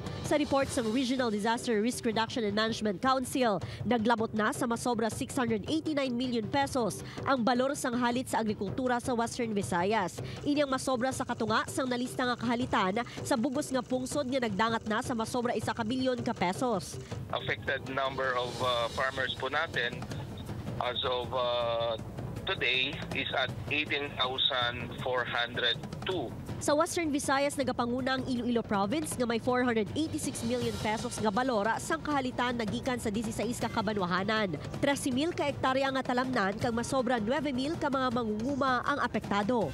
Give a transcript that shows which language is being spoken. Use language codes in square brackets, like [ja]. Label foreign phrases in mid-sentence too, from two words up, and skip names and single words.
[hil] Sa report sang Regional Disaster Risk Reduction and Management Council, naglabot na sa masobra 689 million pesos ang balor sang halit sa agrikultura sa Western Visayas. Inyang masobra sa katunga sang nalista nga kahalitan sa bugos nga pungsod nga nagdangat na sa masobra 1 bilyon ka pesos. [en] Affected number of farmers [tl] po natin [en] as of today is at 18,402. [hil] Sa Western Visayas, nagapanguna ang Iloilo Province nga may 486 million pesos nga balora sang kahalitan nagikan sa 16 ka kabanwahanan. 13,000 ka hektarya nga talamnan kag masobra 9,000 ka mga mangunguma ang apektado.